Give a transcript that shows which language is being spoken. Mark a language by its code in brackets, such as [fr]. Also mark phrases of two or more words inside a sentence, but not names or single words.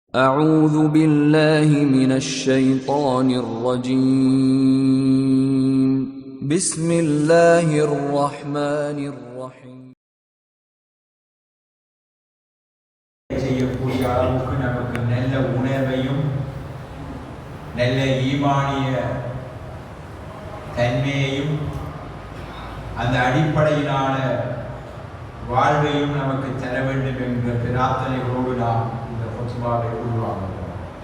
[ar] أعوذ بالله من الشيطان الرجيم بسم الله الرحمن الرحيم [ta] செய்யக்கூடிய அளவுக்கு நமக்கு நல்ல உணர்வையும் நல்ல ஈமானிய தன்மையையும் அந்த அடிப்படையிலான வாழ்வையும் நமக்கு தர வேண்டும் என்ற பிரார்த்தனைகளோடு நாம் இந்த ஹுத்பாவை உருவாக்குகிறோம்.